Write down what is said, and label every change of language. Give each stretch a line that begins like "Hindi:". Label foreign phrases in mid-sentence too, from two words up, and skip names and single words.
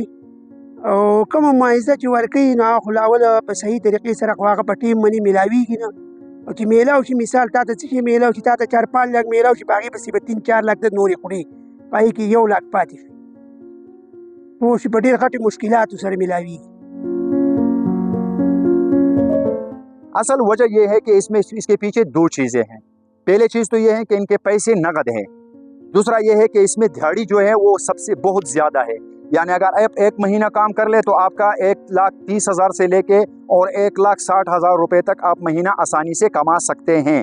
Pashto: او کومه معایزه چې ورکوي نو هغه خو لاوله په صحیح طریقې سره خو هغه په ټیم منې میلاویږي نه. او چې میلاو شي مثال تا ته څه شي میلاو شي تا ته 4-5 لک میلاو شي په هغې پسې به 3-4 لک د نورې خورې په هغې کې 1 لک پاتې شي پوه شي. په ډېر غټې مشکلاتو سره میلاویږي.
Urdu: اصل وجہ یہ ہے کہ اس کے پیچھے 2 چیزیں ہیں. پہلے چیز تو یہ ہے کہ ان کے پیسے نقد ہیں. دوسرا یہ ہے کہ اس میں دہاڑی جو ہے وہ سب سے بہت زیادہ ہے. یعنی اگر آپ 1 مہینہ کام کر لے تو آپ کا 1,30,000 سے لے کے اور 1,60,000 روپے تک آپ مہینہ آسانی سے کما سکتے ہیں.